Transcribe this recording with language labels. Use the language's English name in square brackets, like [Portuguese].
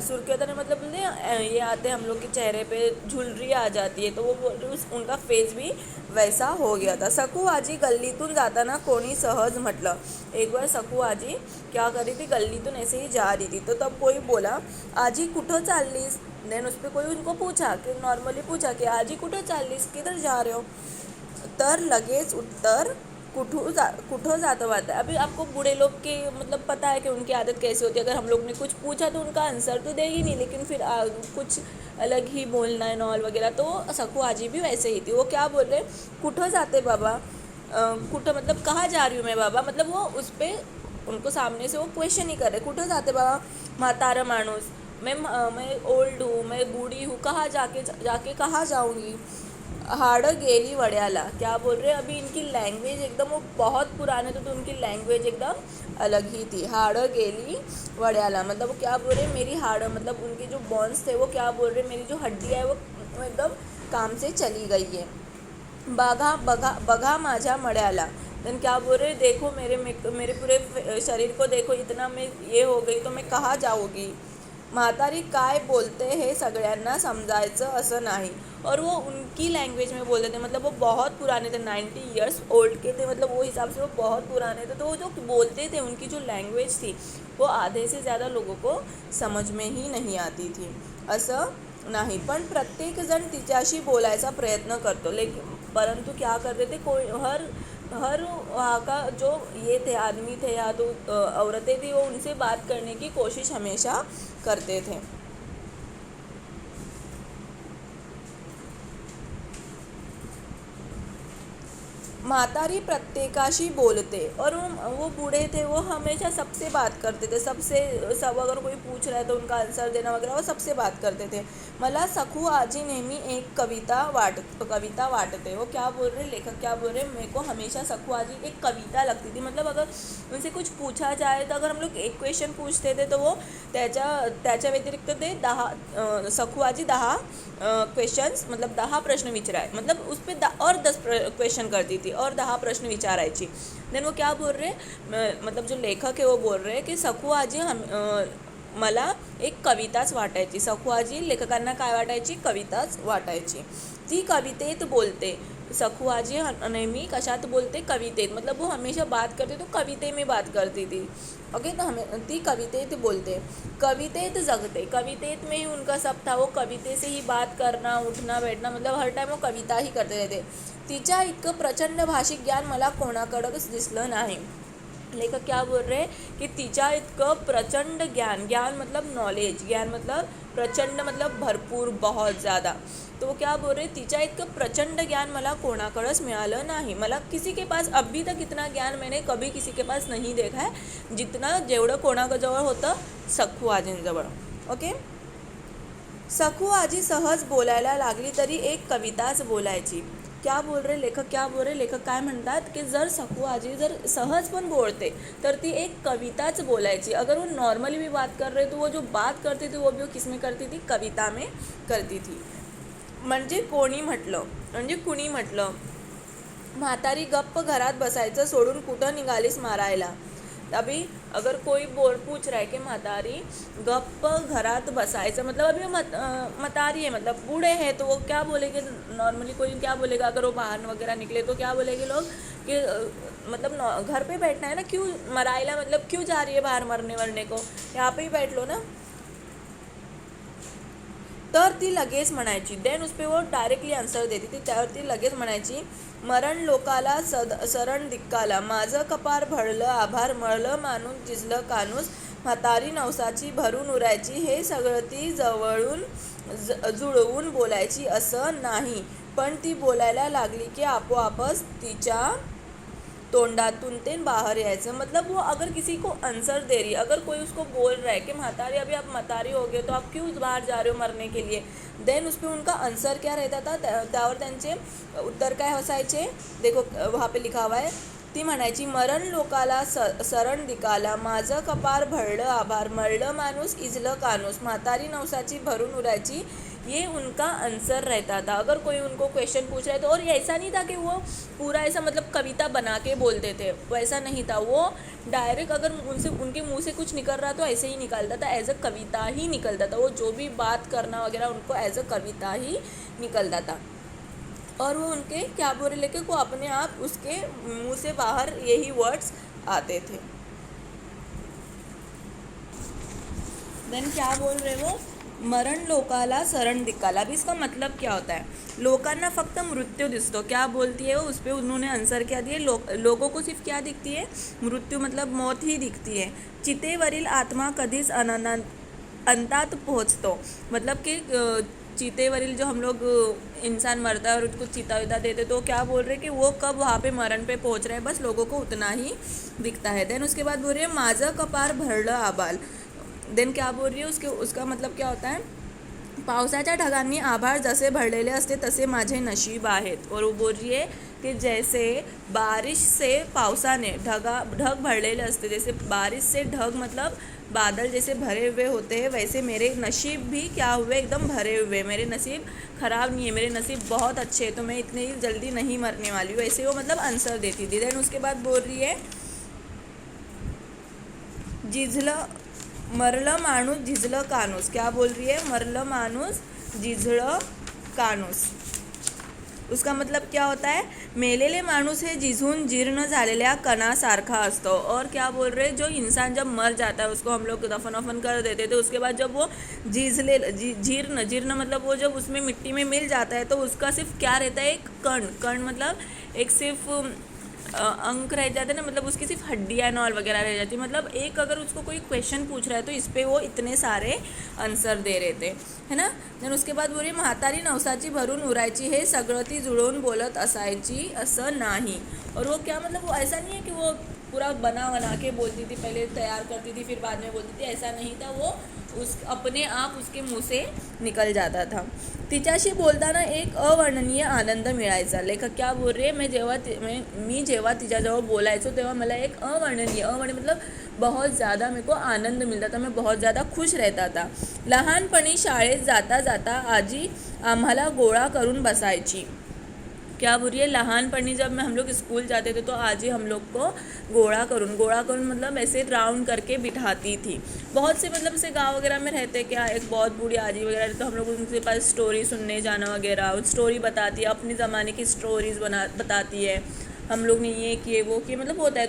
[Hindi] सुरकुत्यानी मतलब ये आते हम लोग के चेहरे पे झुलरी आ जाती है, तो वो उनका फेस भी वैसा हो गया था. [Marathi] सकू आजी गल्लीतून जाताना कोणी सहज म्हटलं. [Hindi] एक बार सकू आजी क्या कर रही थी, गल्लीतून ऐसे ही जा रही थी, तो तब कोई बोला, [Marathi] आजी कुठं चाललीस. [Hindi] देन उस पर कोई उनको पूछा कि नॉर्मली पूछा कि [Marathi] आजी कुठं चाललीस, [Hindi] किधर जा रहे हो. [Marathi] तर लगेच उत्तर कुठं जातं वाटतं. [Hindi] अभी आपको बूढ़े लोग के मतलब पता है कि उनकी आदत कैसी होती है. अगर हम लोग ने कुछ पूछा तो उनका आंसर तो दे ही नहीं, लेकिन फिर कुछ अलग ही बोलना है नॉल वगैरह. तो सकू आजी भी वैसे ही थी. वो क्या बोल रहे, [Marathi] कुठं जाते बाबा. [Hindi] कुठं मतलब कहाँ जा रही हूँ मैं बाबा. मतलब वो उस पर उनको सामने से वो क्वेश्चन ही कर रहे, [Marathi] कुठं जाते बाबा. म्हातारा माणूस, [Hindi] मैं ओल्ड हूँ, मैं बूढ़ी हूँ, कहाँ जाके कहाँ जाऊँगी. [Marathi] हाड़ं गेली वड्याला. [Hindi] क्या बोल रहे, अभी इनकी लैंग्वेज एकदम वो बहुत पुराने थे, तो उनकी लैंग्वेज एकदम अलग ही थी. [Marathi] हाड़ं गेली वड्याला [Hindi] मतलब वो क्या बोल रहे, मेरी हाड़ं मतलब उनके जो बॉन्स थे, वो क्या बोल रहे, मेरी जो हड्डियाँ है वो एकदम काम से चली गई है. [Marathi] बघा माझ्या मड्याला. [Hindi] देन क्या बोल रहे, देखो मेरे पूरे शरीर को देखो, इतना मैं ये हो गई तो मैं कहाँ जाऊँगी. [Marathi] म्हातारी काय बोलते हे सगळ्यांना समजायचं असं नाही. [Hindi] और वो उनकी लैंग्वेज में बोलते थे, मतलब वो बहुत पुराने थे, 90 ईयर्स ओल्ड के थे, मतलब वो हिसाब से वो बहुत पुराने थे. तो वो जो बोलते थे, उनकी जो लैंग्वेज थी वो आधे से ज़्यादा लोगों को समझ में ही नहीं आती थी. [Marathi] असं नाही. पण प्रत्येकजण तिच्याशी बोलायचा प्रयत्न करतो. [Hindi] लेकिन परंतु क्या करते थे, कोई हर वहाँ का जो ये थे आदमी थे या तो औरतें थी, वो उनसे बात करने की कोशिश हमेशा करते थे. [Marathi] म्हातारी प्रत्येकाशी बोलते. [Hindi] और वो बूढ़े थे, वो हमेशा सबसे बात करते थे. सब अगर कोई पूछ रहा है तो उनका आंसर देना वगैरह, वो सबसे बात करते थे. [Marathi] मला सखू आजी नेहमी एक कविता वाटते. [Hindi] वो क्या बोल रहे, लेखक क्या बोल रहे, मेरे को हमेशा सखू आजी एक कविता लगती थी. मतलब अगर उनसे कुछ पूछा जाए तो अगर हम लोग एक क्वेश्चन पूछते थे तो वो [Marathi] त्याच्या व्यतिरिक्त ते [Hindi] 10 सखू आजी 10 क्वेश्चन्स मतलब [Marathi] 10 प्रश्न विचाराय, [Hindi] मतलब उस पर और 10 क्वेश्चन करती थी और [Marathi] 10 प्रश्न विचारायची. [Hindi] देन वो क्या बोल रहे, मतलब जो लेखक है वो बोल रहे कि [Marathi] सखू आजी मला एक कविताच वाटायची. सखू आजी लेखकांना काय वाटायची, कविताच वाटायची. ती कवितेत बोलते. सखू आजी नेहमी कशात बोलते, कवितेत. [Hindi] मतलब वो हमेशा बात करते तो कविते में बात करती थी. [English] Okay. [Marathi] तो हमें ती कवितेत बोलते, कवितेत जगते. [Hindi] कवितेत में ही उनका सब था. वो कविते से ही बात करना, उठना बैठना, मतलब हर टाइम वो कविता ही करते रहते. [Marathi] तिच्या इतकं प्रचंड भाषिक ज्ञान मला कोणाकडंच दिसलं नाही. [Hindi] लेखक क्या बोल रहे हैं की [Marathi] तिच्या इतकं प्रचंड ज्ञान, [Hindi] ज्ञान मतलब नॉलेज, ज्ञान मतलब प्रचंड मतलब भरपूर, बहुत ज़्यादा. तो वो क्या बोल रहे, [Marathi] तिच्या इतकं प्रचंड ज्ञान मला कोणाकडंच मिळालं नाही. [Hindi] मला किसी के पास अभी तक इतना ज्ञान मैंने कभी किसी के पास नहीं देखा है जितना [Marathi] जेवढं कोणाजवळ होतं सखू आजींजवळ. [English] Okay. [Marathi] सखू आजी सहज बोलायला लागली तरी एक कविताच बोलायची. [Hindi] क्या बोल रहे लेखक, [Marathi] क्या बोल रहे लेखक काय म्हणतात की जर सखू आजी जर सहज पण बोलते तर ती एक कविताच बोलायची. [Hindi] अगर वो नॉर्मली भी बात कर रहे तो वो जो बात करती थी वो भी वो किस में करती थी, कविता में करती थी. [Marathi] म्हणजे कुणी म्हटलं म्हातारी गप्प घरात बसायचं सोडून कुठं निघालीस मारायला. [Hindi] अभी अगर कोई पूछ रहा है कि [Marathi] म्हातारी गप्प घरात बसायचं [Hindi] मतलब अभी मतारी है मतलब बूढ़े हैं तो वो क्या बोलेंगे, नॉर्मली कोई क्या बोलेगा अगर वो बाहर वगैरह निकले तो क्या बोलेंगे लोग कि मतलब घर पे बैठना है ना, क्यों मरायला मतलब क्यों जा रही है बाहर मरने वरने को, यहाँ पे ही बैठ लो ना. [Marathi] तर ती लगेच म्हणायची, [Hindi] देन उस पर वो डायरेक्टली आन्सर देती थी. [Marathi] त्यावर ती लगेच म्हणायची, मरण लोकाला सरण दिक्काला, माझं कपार भरलं आभार मळलं माणूस जिजलं कानूस, म्हातारी नवसाची भरून उरायची, हे सगळं ती जवळून जुळवून बोलायची असं नाही, पण ती बोलायला लागली की आपोआपच तिच्या तोंडातून ते बाहर यायचं. [Hindi] मतलब वो अगर किसी को आंसर दे रही, अगर कोई उसको बोल रहा है कि म्हातारी अभी आप म्हातारी हो गए तो आप क्यों बाहर जा रहे हो मरने के लिए, देन उस पर उनका आंसर क्या रहता था, [Marathi] त्यावर त्यांचे उत्तर काय असायचे. [Hindi] देखो वहाँ पे लिखा हुआ है, [Marathi] ती म्हणायची मरण लोकाला सरण दिकाला, माझं कपार भरलं आभार मळलं माणूस इजलं कानूस, म्हातारी नवसाची भरून उरायची, [Hindi] ये उनका आंसर रहता था. अगर कोई उनको क्वेश्चन पूछ रहा है तो, और ये ऐसा नहीं था कि वो पूरा ऐसा मतलब कविता बना के बोलते थे, वैसा नहीं था. वो डायरेक्ट अगर उनके मुंह से कुछ निकल रहा तो ऐसे ही निकलता था, एज अ कविता ही निकलता था. वो जो भी बात करना वगैरह उनको एज अ कविता ही निकलता था. और वो उनके क्या बोल रहे लेके को अपने आप उसके मुंह से बाहर यही वर्ड्स आते थे. देन क्या बोल रहे वो, [Marathi] मरण लोकाला सरण दिक्काला. [Hindi] अभी इसका मतलब क्या होता है, [Marathi] लोकांना फक्त मृत्यू दिसतो. [Hindi] क्या बोलती है वो, उस पर उन्होंने आंसर क्या दिए, लोगों को सिर्फ क्या दिखती है, मृत्यू मतलब मौत ही दिखती है. [Marathi] चितेवरील आत्मा कधीच अंतात पोहोचतो. [Hindi] मतलब कि चीतेवरील जो हम लोग इंसान मरता है और उसको चीता विता देते तो क्या बोल रहे कि वो कब वहाँ पे मरण पे पहुँच रहे हैं, बस लोगों को उतना ही दिखता है. देन उसके बाद बोल रही है [Marathi] माझं कपार भरलं आबाल. [Hindi] देन क्या बोल रही है, उसका मतलब क्या होता है, [Marathi] पावसाच्या ढगांनी आभाळ जसे भरलेले असते तसे माझे नशीब आहेत. [Hindi] और वो बोल रही है कि जैसे बारिश से [Marathi] पावसाने ढग भरलेले असते, [Hindi] जैसे बारिश से ढग मतलब बादल जैसे भरे हुए होते हैं, वैसे मेरे नसीब भी क्या हुए, एकदम भरे हुए. मेरे नसीब ख़राब नहीं है, मेरे नसीब बहुत अच्छे हैं, तो मैं इतनी जल्दी नहीं मरने वाली हूँ. ऐसे वो मतलब आंसर देती थी. देन उसके बाद बोल रही है [Marathi] जिजलं मरलं माणूस झिजलं कानूस. [Hindi] क्या बोल रही है, [Marathi] मरलं माणूस झिजलं कानूस. [Hindi] उसका मतलब क्या होता है, [Marathi] मेलेले माणूस हे झिजून जीर्ण झालेल्या कणासारखा असतो. [Hindi] और क्या बोल रहे, जो इंसान जब मर जाता है उसको हम लोग दफन वफन कर देते थे, उसके बाद जब वो जीर्ण मतलब वो जब उसमें मिट्टी में मिल जाता है तो उसका सिर्फ क्या रहता है, एक कण मतलब एक सिर्फ अंक रह जाते ना, मतलब उसकी सिर्फ हड्डियाँ नॉल वगैरह रह जाती. मतलब एक अगर उसको कोई क्वेश्चन पूछ रहा है तो इस पर वो इतने सारे आंसर दे रहे थे, है ना. देन उसके बाद बोली [Marathi] म्हातारी नवसाची भरून उरायची, हे सगळं ती जुळवून बोलत असायची असं नाही. [Hindi] और वो क्या मतलब वो ऐसा नहीं है कि वो पूरा बना के बोलती थी, पहले तैयार करती थी फिर बाद में बोलती थी, ऐसा नहीं था. वो अपने आप उसके मुंह से निकल जाता था. [Marathi] तिच्याशी बोलताना एक अवर्णनीय आनंद मिळायचा. [Hindi] लेखक क्या बोल रहे, [Marathi] मी जेव्हा तिच्याजवळ बोलायचो तेव्हा मला एक अवर्णनीय [Hindi] मतलब बहुत ज़्यादा मेरे को आनंद मिलता था, मैं बहुत ज़्यादा खुश रहता था. [Marathi] लहानपणी शाळेत जाता जाता आजी आम्हाला गोळा करून बसायची. [Hindi] क्या बोल रही है, लहानपणी जब हम लोग स्कूल जाते थे तो आजी हम लोग को [Marathi] गोळा करून [Hindi] मतलब ऐसे राउंड करके बिठाती थी. बहुत से मतलब से गांव वगैरह में रहते क्या, एक बहुत बूढ़ी आजी वगैरह, तो हम लोग उनके पास स्टोरी सुनने जाना वगैरह, स्टोरी बताती है, अपने ज़माने की स्टोरीज़ बताती है, हम लोग ने ये किए वो किए मतलब होता है.